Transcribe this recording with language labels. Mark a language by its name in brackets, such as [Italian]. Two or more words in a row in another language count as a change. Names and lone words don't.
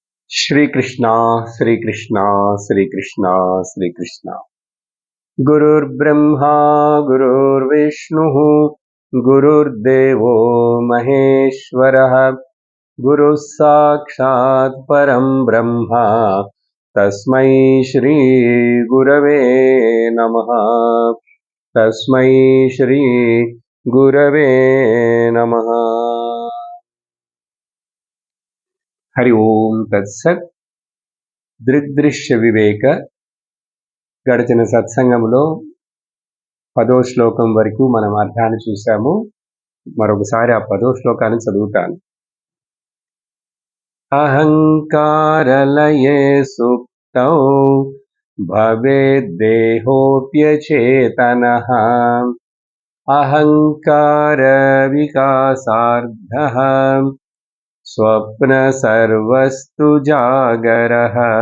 [Sanskrit] श्रीकृष्ण श्रीकृष्ण श्रीकृष्ण श्रीकृष्ण गुरुर्ब्रह्मा गुरुर्विष्णुः गुरुर्देवो महेश्वरः गुरुः साक्षात् परं ब्रह्म तस्मै श्री गुरवे नमः तस्मै श्री गुरवे नमः हरि ओम तत्सत् [Telugu] దృగ్దృశ్య వివేక గడిచిన సత్సంగంలో 10వ శ్లోకం వరకు మనం అర్థాన్ని చూసాము. మరొకసారి ఆ 10వ శ్లోకాన్ని చదువుతాను. [Sanskrit] అహంకారలయే సుప్తౌ భవేద్దేహోప్యచేతనః అహంకార వికాసార్థః స్వప్న సర్వస్తు జాగరః.